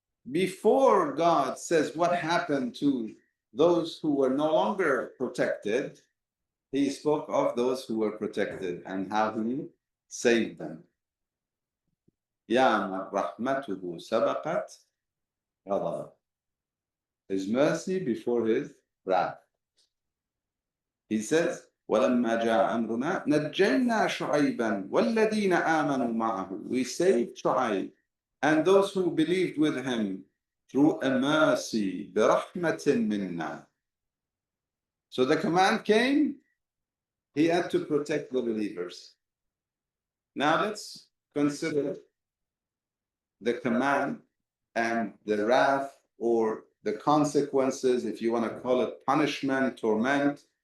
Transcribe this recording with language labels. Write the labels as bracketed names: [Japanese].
[English] before God says what happened to those who were no longer protected, he spoke of those who were protected and how he saved them. [Arabic] يَا مَنْ رَحْمَتُهُ سَبَقَتْ غَضَبَهُ. [English] His mercy before his wrath. He says, [Arabic] وَلَمَّا جَاءَ أَمْرُنَا نَجَّيْنَا شُعَيْبًا وَالَّذِينَ آمَنُوا مَعَهُ. [English] We saved Shu'ayb and those who believed with him through a mercy, [Arabic] بِرَحْمَةٍ مِنَّا. [English] So the command came, he had to protect the believers. Now let's consider the command and the wrath or the consequences, if you want to call it punishment, torment.